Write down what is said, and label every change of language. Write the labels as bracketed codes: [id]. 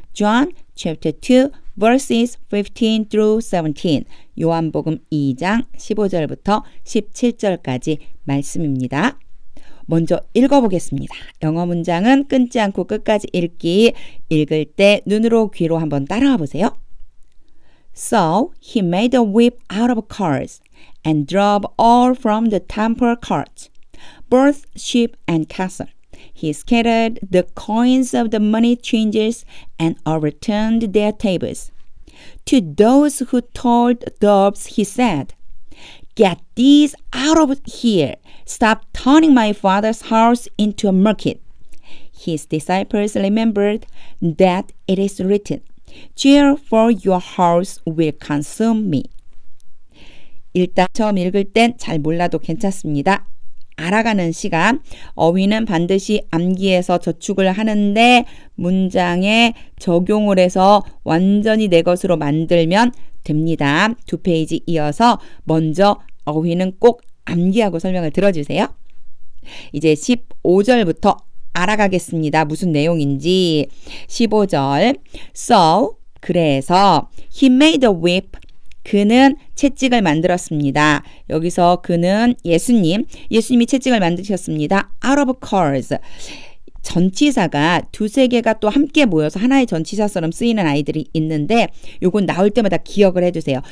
[en] John chapter 2 verses 15 through 17 [ko] 요한복음 2장 15절부터 17절까지 말씀입니다. 먼저 읽어보겠습니다. 영어 문장은 끊지 않고 끝까지 읽기 읽을 때 눈으로 귀로 한번 따라와 보세요. [en] So he made a whip out of cords and drove all from the temple courts, both sheep and cattle. He scattered the coins of the money changers and overturned their tables. To those who told doves he said, "Get these out of here! Stop turning my father's house into a market." His disciples remembered that it is written, "Cheer, for your house will consume me." [ko] 일단 처음 읽을 땐 잘 몰라도 괜찮습니다. 알아가는 시간, 어휘는 반드시 암기해서 저축을 하는데 문장에 적용을 해서 완전히 내 것으로 만들면 됩니다. 2페이지 이어서 먼저 어휘는 꼭 암기하고 설명을 들어주세요. 이제 15절부터 알아가겠습니다. 무슨 내용인지. [en] 15절 So, [ko] 그래서 [en] He made a whip. [ko] 그는 채찍을 만들었습니다. 여기서 그는 예수님이 채찍을 만드셨습니다. [en] Out of cords. [ko] 전치사가 두세 개가 또 함께 모여서 하나의 전치사처럼 쓰이는 아이들이 있는데 요건 나올 때마다 기억을 해두세요.